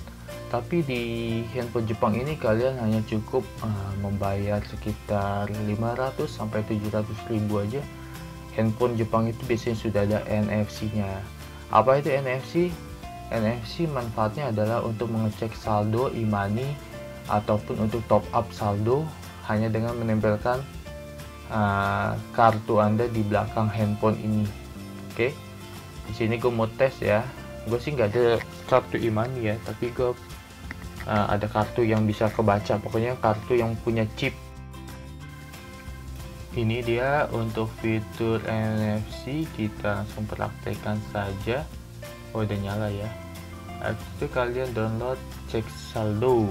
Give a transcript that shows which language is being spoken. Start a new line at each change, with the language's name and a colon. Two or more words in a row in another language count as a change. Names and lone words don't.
Indonesian: Tapi di handphone Jepang ini kalian hanya cukup membayar sekitar 500 sampai 700 ribu aja. Handphone Jepang itu biasanya sudah ada NFC-nya. Apa itu NFC? NFC manfaatnya adalah untuk mengecek saldo e-money ataupun untuk
English: top up
Indonesian: saldo hanya dengan menempelkan kartu Anda di belakang handphone ini. Oke. Di sini gue mau tes ya. Gue sih nggak ada kartu e-money ya, tapi gue ada kartu yang bisa kebaca. Pokoknya kartu yang punya chip. Ini dia untuk fitur NFC, kita langsung praktekkan saja. Oh, udah nyala ya. Habis itu kalian download cek saldo.